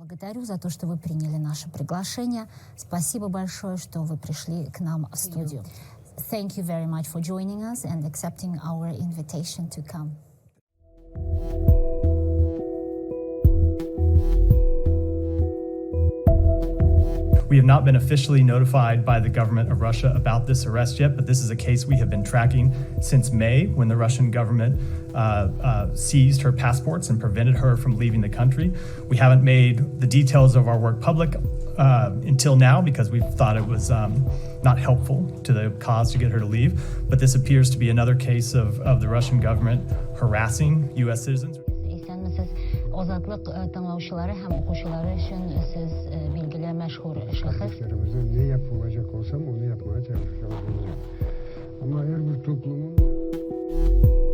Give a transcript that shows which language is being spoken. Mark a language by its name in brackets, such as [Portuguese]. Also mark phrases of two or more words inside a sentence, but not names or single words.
[Russian] Благодарю за то, что вы приняли наше приглашение. Спасибо большое, что вы пришли к нам в студию. [English] Thank you very much for joining us and accepting our invitation to come. We have not been officially notified by the government of Russia about this arrest yet, but this is a case we have been tracking since May, when the Russian government seized her passports and prevented her from leaving the country. We haven't made the details of our work public until now because we thought it was not helpful to the cause to get her to leave, but this appears to be another case of the Russian government harassing U.S. citizens. [Tatar] Азатлык тыңлаучылары һәм укучылары өчен сез билгеле мәшһүр шәхес. [Turkish] Ne yapılacak olsam onu yapmaya çalışacağım. Ama her bir toplumun